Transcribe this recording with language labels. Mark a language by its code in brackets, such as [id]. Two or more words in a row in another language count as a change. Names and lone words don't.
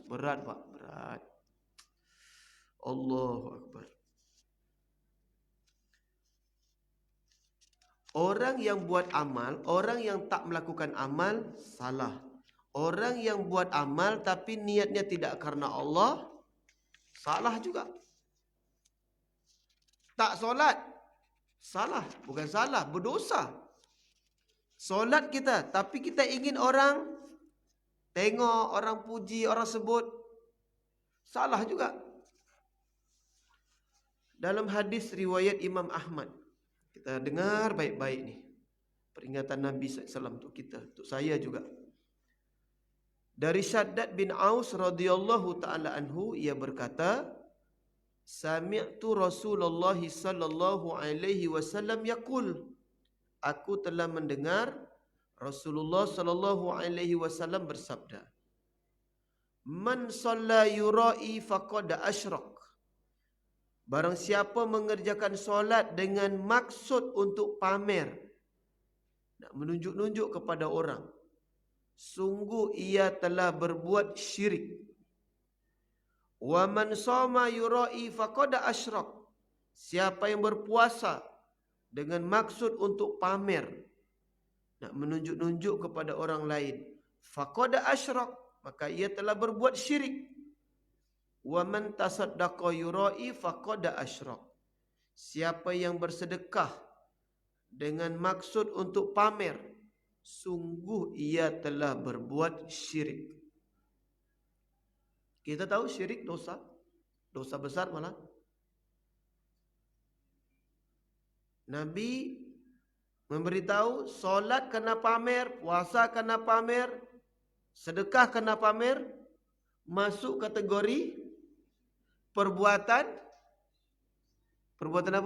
[ms] Berat Pak, berat. [ar] الله أكبر. [ms] Orang yang buat amal, orang yang tak melakukan amal, salah. Orang yang buat amal tapi niatnya tidak karena Allah, salah juga. Tak solat, salah. Bukan salah, berdosa. Solat kita, tapi kita ingin orang tengok, orang puji, orang sebut, salah juga. Dalam hadis riwayat Imam Ahmad, kita dengar baik-baik ni, peringatan Nabi SAW untuk kita, untuk saya juga. Dari Shaddad bin Aus [ar] رضي الله تعالى عنه, [ms] ia berkata, [ar] سمعت رسول الله صلى الله عليه وسلم يقول, [ms] aku telah mendengar Rasulullah [ar] صلى الله عليه وسلم [ms] bersabda, [ar] من صلى يرائي فقد أشرك. [ms] Barang siapa mengerjakan solat dengan maksud untuk pamer, nak menunjuk-nunjuk kepada orang, sungguh ia telah berbuat syirik. [ar] ومن صام يرائي فقد أشرك. [ms] Siapa yang berpuasa dengan maksud untuk pamer, nak menunjuk-nunjuk kepada orang lain, [ar] فقد أشرك, [ms] maka ia telah berbuat syirik. [ar] ومن تصدق يرائي فقد أشرك. [ms] Siapa yang bersedekah dengan maksud untuk pamer, sungguh ia telah berbuat syirik. Kita tahu syirik dosa, dosa besar malah. Nabi memberitahu solat kena pamer, puasa kena pamer, sedekah kena pamer, masuk kategori perbuatan apa?